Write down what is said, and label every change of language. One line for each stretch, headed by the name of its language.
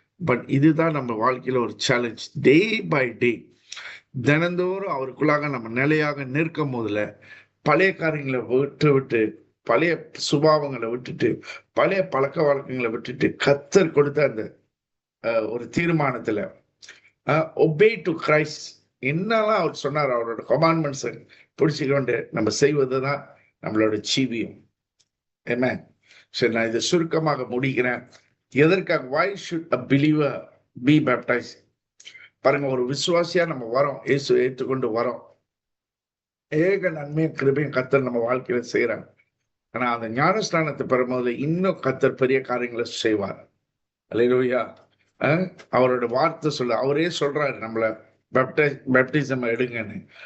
Tamil: But இதுதான் நம்ம வாழ்க்கையில ஒரு சேலஞ்ச். டே பை டே, தினந்தோறும் அவருக்குள்ளாக நம்ம நிலையாக நிற்கும் போதுல பழைய காரியங்களை விட்டு பழைய சுபாவங்களை விட்டுட்டு பழைய பழக்க வழக்கங்களை விட்டுட்டு கர்த்தர் கொடுத்த அந்த ஒரு தீர்மானத்துல
English: obey to Christ,
Tamil: என்னெல்லாம் அவர் சொன்னார், அவரோட கமாண்ட்மெண்ட்ஸை பிடிச்சிக்கொண்டு நம்ம செய்வதுதான் நம்மளோட ஜீவியம். ஆமென். சரி, நான் இதை சுருக்கமாக முடிக்கிறேன். எதற்காக?
English: why should a believer be baptized?
Tamil: பாருங்க, ஒரு விசுவாசியா நம்ம வரோம், இயேசு ஏற்றுக்கொண்டு வரோம், ஏக நன்மையும் கிருபையும் கர்த்தர் நம்ம வாழ்க்கையில செய்யறாங்க. ஆனா அந்த ஞானஸ்தானத்தை பெறும்போது இன்னும் கர்த்தர் பெரிய காரியங்களை செய்வார். அல்லேலூயா. அவரோட வார்த்தை சொல்ல, அவரே சொல்றாரு நம்மள பேப்டிசம் எடுங்கன்னு.